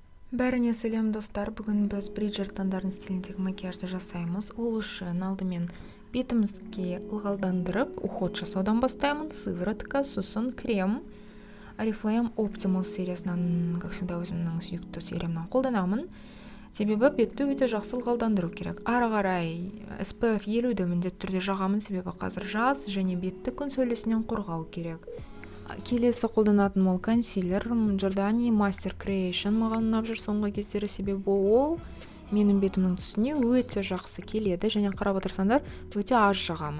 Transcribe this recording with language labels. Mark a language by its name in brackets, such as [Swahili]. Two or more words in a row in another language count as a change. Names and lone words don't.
[Kazakh] Бәріне сәлем достар, бүгін біз Бриджертондардың стиліндегі макияжды жасаймыз. Ол үшін алдымен бетімізге ылғалдандырып, уход жасаудан бастаймын. Сыворотка, сосын крем. Oriflame Optimal сериясынан, [Russian] как всегда, [Kazakh] өзімнің сүйікті сериямнан қолданамын. Себебі бетті өте жақсы ылғалдандыру керек. Ары қарай SPF 50-ді міндетті түрде жағамын, себебі қазір жаз және бетті күн сәулесінен қорғау керек. Келесі қолданатын ол консилер Giordani Master Creation маған ұнап жүр соңғы кездері, себебі ол менің бетімнің түсіне өте жақсы келеді және қарап отырсаңдар өте аз жағамын.